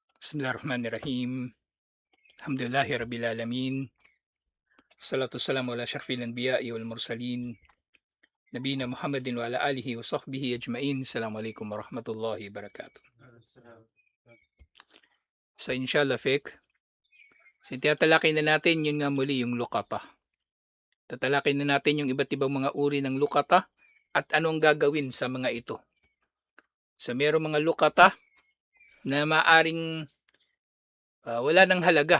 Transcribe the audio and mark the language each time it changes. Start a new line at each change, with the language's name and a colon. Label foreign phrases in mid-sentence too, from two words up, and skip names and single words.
Arabic: بسم الله الرحمن الرحيم. الحمد لله رب العالمين. الصلاة والسلام على أشرف الأنبياء والمرسلين. نبينا محمد وعلى آله وصحبه أجمعين. السلام عليكم ورحمة الله وبركاته.
Filipino: So inshallah Fek, tinatalakay na natin yun nga muli yung lukata. Tatalakay na natin yung iba't ibang mga uri ng lukata at anong gagawin sa mga ito. So merong mga lukata na maaring wala ng halaga.